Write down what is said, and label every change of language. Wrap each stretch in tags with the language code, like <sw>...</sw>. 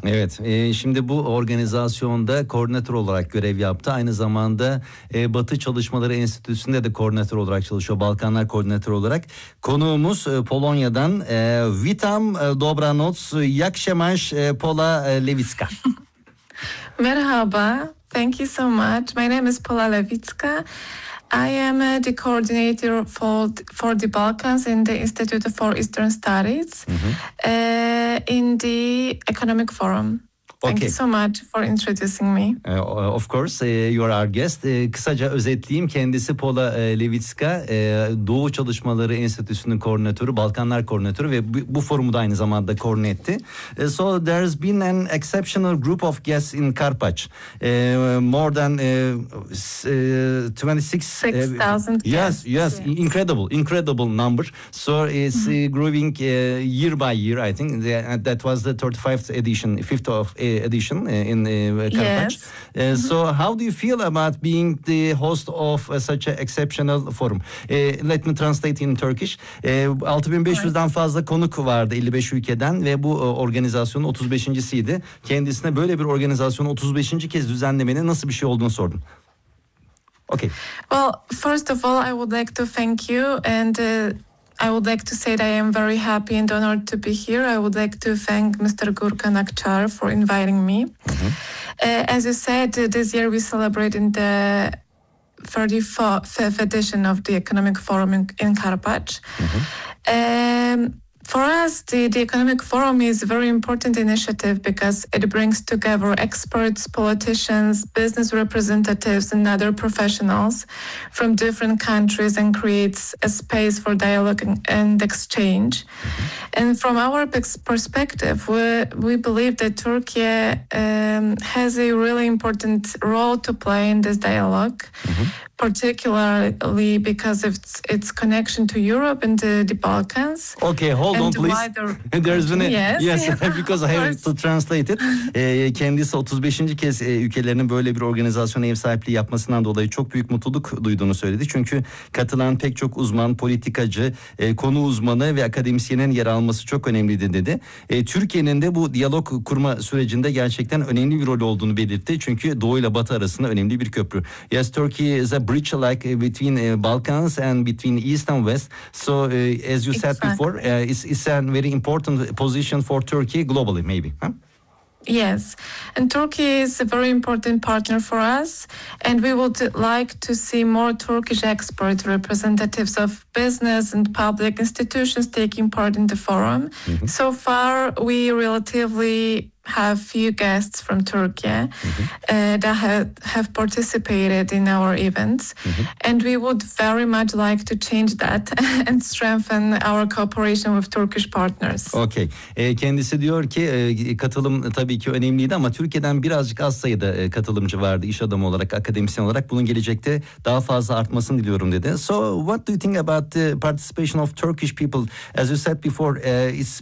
<tr>Evet, şimdi bu organizasyonda koordinatör olarak görev yaptı. Aynı zamanda Batı Çalışmaları Enstitüsü'nde de koordinatör olarak çalışıyor. Balkanlar koordinatör olarak. Konuğumuz Polonya'dan</tr> <pl>Witam Dobranoc, Jakşemaş</pl> <tr>Pola Lewicka.</tr> <en>Merhaba, thank you so much. My name is Pola Lewicka. I am the coordinator for the Balkans in the Institute for Eastern Studies in the Economic Forum. Thank you so much for introducing me. Of course, you are our guest.</en> <tr>Kısaca özetleyeyim. Kendisi Pola Lewicka, Doğu Çalışmaları Enstitüsü'nün koordinatörü, Balkanlar koordinatörü ve bu forumu da aynı zamanda koordine etti.</tr> <en>So there has been an exceptional group of guests in Karpaç. More than 26,000 guests. Yes, yes, incredible number. So it's growing year by year, I think. That was the 35th edition, edition in Karpaç. Yes. So how do you feel about being the host of such an exceptional forum? Let me translate in Turkish.</en> <tr>6500'den fazla konuk vardı 55 ülkeden ve bu organizasyonun 35.siydi. Kendisine böyle bir organizasyonu 35. kez düzenlemenin nasıl bir şey olduğunu sordum.</tr> <en>Okay. Well, first of all, I would like to thank you and I would like to say that I am very happy and honored to be here. I would like to thank Mr. Gürkan Akçar for inviting me. Mm-hmm. As you said, this year we celebrate in the 35th edition of the Economic Forum in Karpaç. Mm-hmm. For us, the Economic Forum is a very important initiative because it brings together experts, politicians, business representatives, and other professionals from different countries and creates a space for dialogue and exchange. Mm-hmm. And from our perspective, we believe that Turkey has a really important role to play in this dialogue, mm-hmm. particularly because of its connection to Europe and the Balkans. Okay, hold on please. There's been a, yes, because I have to translate it.</en> <tr>Kendisi 35. kez ülkelerinin böyle bir organizasyona ev sahipliği yapmasından dolayı çok büyük mutluluk duyduğunu söyledi. Çünkü katılan pek çok uzman, politikacı, konu uzmanı ve akademisyenin yer almasını çok önemliydi dedi. Türkiye'nin de bu diyalog kurma sürecinde gerçekten önemli bir rol olduğunu belirtti. Çünkü Doğu ile Batı arasında önemli bir köprü.</tr> <en>Yes, Turkey is a bridge like between Balkans and between East and West. So as you said before, it's a very important position for Turkey globally maybe. Huh? Yes, and Turkey is a very important partner for us, and we would like to see more Turkish expert representatives of business and public institutions taking part in the forum. Mm-hmm. So far, we relatively have few guests from Turkey that have participated in our events, mm-hmm. and we would very much like to change that and strengthen our cooperation with Turkish partners.</en> <tr>Okay, kendisi diyor ki katılım tabii ki önemliydi ama Türkiye'den birazcık az sayıda katılımcı vardı iş adamı olarak, akademisyen olarak. Bunun gelecekte daha fazla artmasını diliyorum dedi.</tr> <en>So what do you think about the participation of Turkish people? As you said before, it's been</en>